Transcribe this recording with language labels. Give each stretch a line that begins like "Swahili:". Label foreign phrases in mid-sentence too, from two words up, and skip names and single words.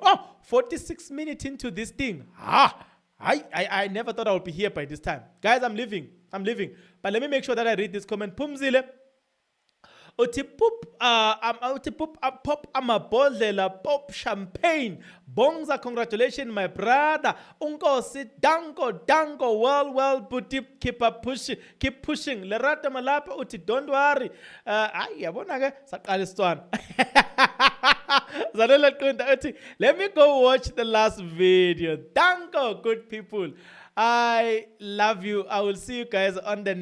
English: 46 minutes into this thing. I never thought I would be here by this time. Guys, I'm leaving. But let me make sure that I read this comment. Pumzile. Pop amabhodlela pop champagne. Bongza, congratulations, my brother.
Xhosa: Unkosi, danko,
English: well, buti, keep pushing. Lerata malapa uti, don't worry.
Xhosa: Yabona ke saqalistwana.
English: Let me go watch the last video. Danko, good people. I love you. I will see you guys on the